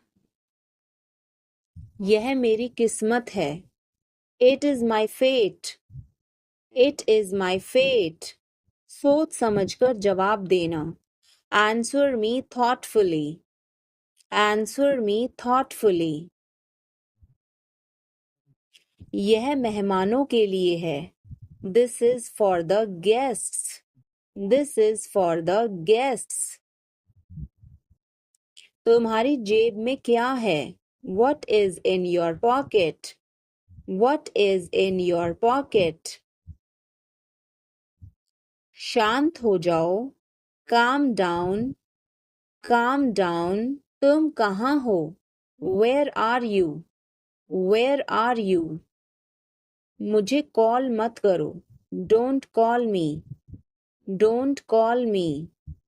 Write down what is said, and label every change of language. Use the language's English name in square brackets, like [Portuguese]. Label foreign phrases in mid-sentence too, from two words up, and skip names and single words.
[Hindi] यह मेरी किस्मत है, [English] it is my fate, it is my fate. [Hindi] सोच समझकर जवाब देना, [English] answer me thoughtfully, answer me thoughtfully. [Hindi] यह मेहमानों के लिए है, [English] This is for the guests. This is for the guests. [Hindi] तुम्हारी जेब में क्या है? [English] What is in your pocket? What is in your pocket? [Hindi] शांत हो जाओ. [English] Calm down. Calm down. [Hindi] तुम कहाँ हो? [English] Where are you? Where are you? [Hindi] मुझे कॉल मत करो. [English] Don't call me. Don't call me.